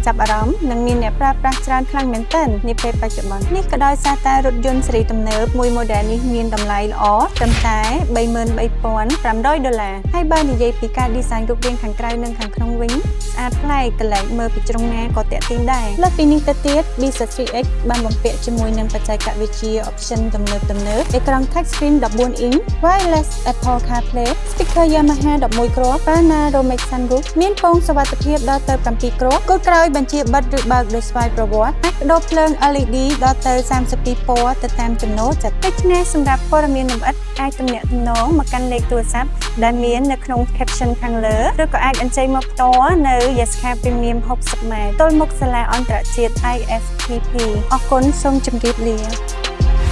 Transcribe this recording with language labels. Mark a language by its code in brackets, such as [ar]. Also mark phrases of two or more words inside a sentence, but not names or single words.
[km] ចាប់អារម្មណ៍និងមានអ្នកប្រើប្រាស់ច្រើនខ្លាំងមែនទែននាពេលបច្ចុប្បន្ននេះក៏ដោយសារតែរថយន្តស៊េរីទំនើបមួយ model នេះមានតម្លៃល្អត្រឹមតែ$33,500ហើយបើនិយាយ ពីការ design រូបរាងខាងក្រៅនិងខាងក្នុងវិញស្អាតប្លែកកលែកមើលពីជ្រុងណាក៏ទាក់ទាញដែរលើសពីនេះទៅទៀត B73X បាន បំពាក់ជាមួយនឹងបច្ចេកវិទ្យា option ទំនើបអេក្រង់ [en] touch screen 14 inch wireless Apple CarPlay speaker Yamaha [km] 11 គ្រាប់ [en] panoramic sunroof [km] មានពងសុវត្ថិភាពដល់ទៅ7គ្រាប់គល់ក្រោយបញ្ជាបិទឬបើកដោយស្វ័យប្រវត្តិអាចបដូរភ្លើង LED ដល់ទៅ32ពណ៌ទៅតាមចំណូលចិត្តដូច្នេះសម្រាប់ព័ត៌មានលម្អិតអាចទំនាក់ទំនងមកកាន់លេខទូរស័ព្ទដែលមាននៅក្នុង caption ខាងលើឬក៏អាចអញ្ជើញមកផ្ទាល់នៅ Yaska Premium 60 ម៉ែត្រទល់មុខសាលាអន្តរជាតិ ISPP អរគុណសូមជម្រាបលា